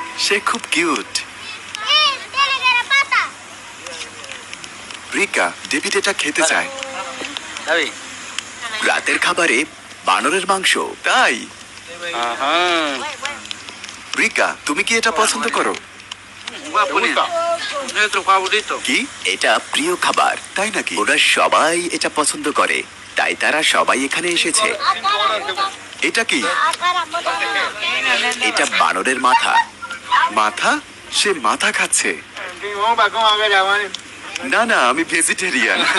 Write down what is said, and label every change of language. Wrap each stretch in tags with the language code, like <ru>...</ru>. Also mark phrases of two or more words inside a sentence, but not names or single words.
<bn>সে খুব কিউট। রিকা, ডেভিড এটা খেতে চায়। রাতের খাবারে বানরের মাংস। তাই Ajá. রিকা, তুমি কি এটা পছন্দ করো?</bn> <es>¿Te gusta? Nuestro favorito.</es> <bn>কি? এটা প্রিয় খাবার। তাই নাকি? ওরা সবাই এটা পছন্দ করে, তাই তারা সবাই এখানে এসেছে। এটা কি? এটা বানরের মাথা। মাথা? সে মাথা খাচ্ছে। না না, আমি ভেজিটেরিয়ান।</bn>